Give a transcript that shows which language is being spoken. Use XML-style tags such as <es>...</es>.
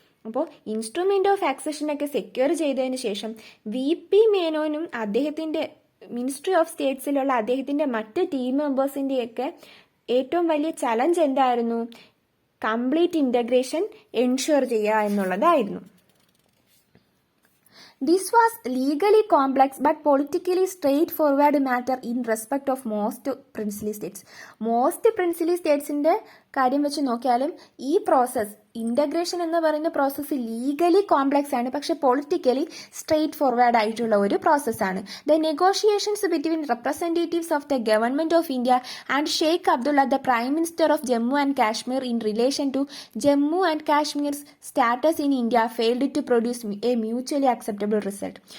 <ml>അപ്പോൾ instrument of ആക്സഷനൊക്കെ secure ചെയ്തതിന് ശേഷം വി.പി. മേനോനും അദ്ദേഹത്തിൻ്റെ മിനിസ്ട്രി ഓഫ് സ്റ്റേറ്റ്സിലുള്ള അദ്ദേഹത്തിൻ്റെ മറ്റ് ടീം മെമ്പേഴ്സിൻ്റെയൊക്കെ ഏറ്റവും വലിയ ചലഞ്ച് എന്തായിരുന്നു? കംപ്ലീറ്റ് ഇൻ്റഗ്രേഷൻ എൻഷുവർ ചെയ്യുക എന്നുള്ളതായിരുന്നു.</ml> <en>This was legally complex but politically straightforward matter in respect of most princely states. Most princely states</en> <ml>ന്റെ കാര്യം വെച്ച് നോക്കിയാലും ഈ പ്രോസസ്സ്, ഇൻ്റഗ്രേഷൻ എന്ന് പറയുന്ന പ്രോസസ്സ് ലീഗലി കോംപ്ലക്സ് ആണ്, പക്ഷെ പൊളിറ്റിക്കലി സ്ട്രെയിറ്റ് ഫോർവേഡ് ആയിട്ടുള്ള ഒരു പ്രോസസ്സാണ്.</ml> <en>The negotiations between representatives of the government of India and Sheikh Abdullah, the prime minister of Jammu and Kashmir, in relation to Jammu and Kashmir's status in India failed to produce a mutually acceptable result.</en>